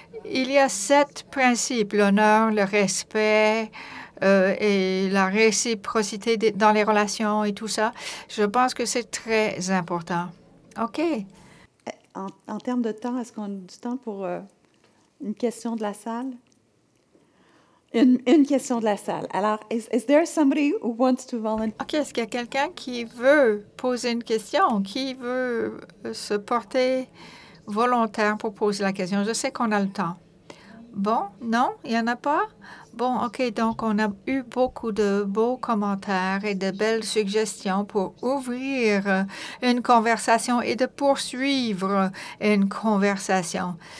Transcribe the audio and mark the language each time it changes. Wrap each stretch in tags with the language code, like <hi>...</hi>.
<fr>Il y a 7 principes, l'honneur, le respect et la réciprocité dans les relations et tout ça. Je pense que c'est très important. OK. En termes de temps, est-ce qu'on a du temps pour une question de la salle? Une question de la salle.</fr> <en>Alors, is there somebody who wants to volunteer? OK.</en> <fr>Est-ce qu'il y a quelqu'un qui veut poser une question, qui veut se porter volontaire pour poser la question? Je sais qu'on a le temps. Bon, non, il n'y en a pas? Bon, OK, donc on a eu beaucoup de beaux commentaires et de belles suggestions pour ouvrir une conversation et de poursuivre une conversation.</fr>